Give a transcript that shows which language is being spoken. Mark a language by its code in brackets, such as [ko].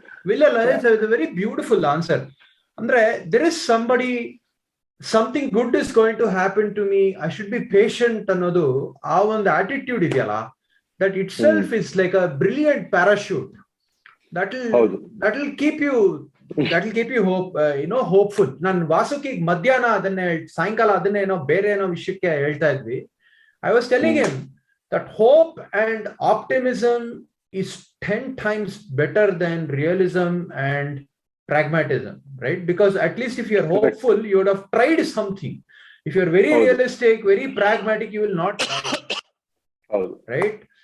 [en] Villala, it's a very beautiful answer. Andre, there is something good is going to happen to me. I should be patient [kn] ಅನ್ನೋದು ಆ ಒಂದು attitude ಇದೆಯಲ್ಲ, [en] that itself is like a brilliant parachute. That'll keep you hopeful. [kn] ನಾನು ವಾಸುಕಿಗೆ ಮಧ್ಯಾಹ್ನ ಸಾಯಂಕಾಲ ಅದನ್ನೇನೋ ಬೇರೆ ಏನೋ ವಿಷಯಕ್ಕೆ ಹೇಳ್ತಾ ಇದ್ವಿ. [en] I was telling him that hope and optimism is 10 times better than realism and pragmatism, right? Because at least if you're hopeful, you would have tried something. If you're very realistic, very pragmatic, you will not try, right?